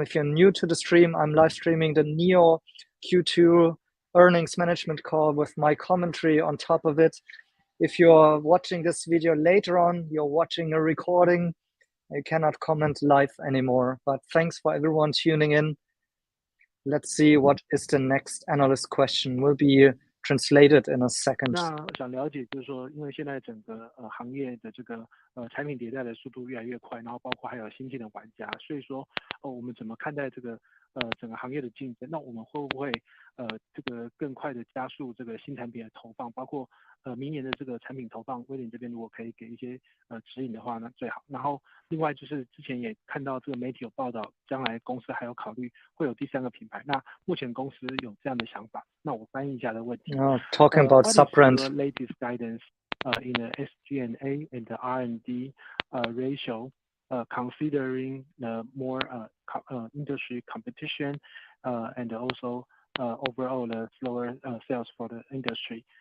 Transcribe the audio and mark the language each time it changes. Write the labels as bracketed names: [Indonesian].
[English] If you're new to the stream, I'm live streaming the NIO Q2 earnings management call with my commentary on top of it. If you're watching this video later on, you're watching a recording, you cannot comment live anymore. But thanks for everyone tuning in. Let's see what is the next analyst question. Will be translated in a second. [Chinese] 那想了解就是说，因为现在整个行业的这个产品迭代的速度越来越快，然后包括还有新进的玩家，所以说我们怎么看待这个整个行业的竞争？那我们会不会这个更快的加速这个新产品的投放，包括明年的这个产品投放，威廉这边如果可以给一些指引的话，那最好。然后另外就是之前也看到这个媒体有报道，将来公司还有考虑会有第三个品牌。那目前公司有这样的想法？那我翻译一下的问题。 [English] Talking about sub-brand. What is your latest guidance in the SG&A and the R&D ratio, considering the more industry competition and also overall the slower sales for the industry?